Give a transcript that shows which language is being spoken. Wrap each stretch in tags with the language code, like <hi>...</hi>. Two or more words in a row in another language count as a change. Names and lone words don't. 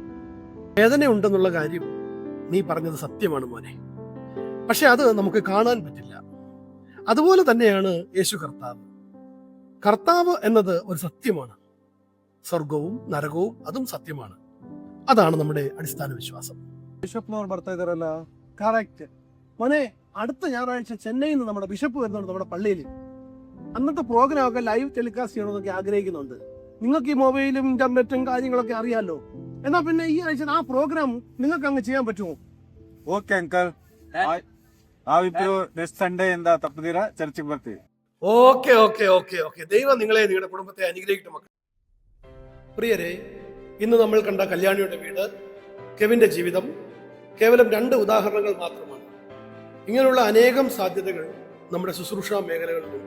<ml>വേദന ഉണ്ടെന്നുള്ള കാര്യം നീ പറഞ്ഞത് സത്യമാണ് മോനെ. പക്ഷെ അത് നമുക്ക് കാണാൻ പറ്റില്ല. അതുപോലെ തന്നെയാണ് യേശു കർത്താവ്. കർത്താവ് എന്നത് ഒരു സത്യമാണ്. സ്വർഗവും നരകവും അതും സത്യമാണ്. അതാണ് നമ്മുടെ അടിസ്ഥാന വിശ്വാസം.</ml> <kn>ബിഷപ്പ്നವ್ರು ಬರ್ತಾ ಇದಾರಲ್ಲ.</kn> <ml>കറക്റ്റ് മോനെ. അടുത്ത ഞായറാഴ്ച ചെന്നൈയിൽ നിന്ന് നമ്മുടെ ബിഷപ്പ് വരുന്നുണ്ട് നമ്മുടെ പള്ളിയിൽ. അന്നത്തെ പ്രോഗ്രാം ഒക്കെ</ml> <en>live telecast</en> <ml>ചെയ്യണമെന്നൊക്കെ ആഗ്രഹിക്കുന്നുണ്ട്. നിങ്ങൾക്ക് ഈ മൊബൈലും ഇന്റർനെറ്റും കാര്യങ്ങളൊക്കെ അറിയാലോ. എന്നാ പിന്നെ ഈ ആഴ്ച ആ പ്രോഗ്രാം നിങ്ങൾക്ക് അങ്ങ് ചെയ്യാൻ പറ്റുമോ?</ml> <en>OK uncle,</en> <kn>ನಾವಿಬ್ರು</kn> <en>next Sunday</en> <kn>ಇಂದ ತಪ್ಪದಿರ ಚರ್ಚಿಗೆ ಬರ್ತೀವಿ.</kn> <en>okay okay okay okay.</en> <ml>ദൈവം നിങ്ങളെ നിങ്ങളുടെ കുടുംബത്തെ അനുഗ്രഹിക്കട്ടെ മക്കൾ. പ്രിയരെ, ഇന്ന് നമ്മൾ കണ്ട കല്യാണിയുടെ വീട്, കെവിന്റെ ജീവിതം കേവലം 2 ഉദാഹരണങ്ങൾ മാത്രമാണ്. ഇങ്ങനെയുള്ള അനേകം സാധ്യതകൾ നമ്മുടെ ശുശ്രൂഷ മേഖലകളിലുണ്ട്.</ml>